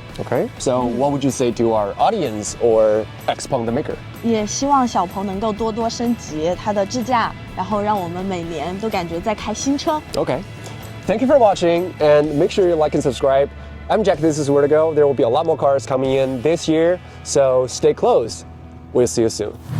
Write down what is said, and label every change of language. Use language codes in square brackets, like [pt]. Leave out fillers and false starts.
[en] Okay, so what would you say to our audience or Xpeng the maker? [zh] 也希望小鹏能够多多升级它的智驾，然后让我们每年都感觉在开新车。 [en] Okay, thank you for watching, and make sure you like and subscribe. I'm Jack, this is Where to Go. There will be a lot more cars coming in this year, so stay close. We'll see you soon.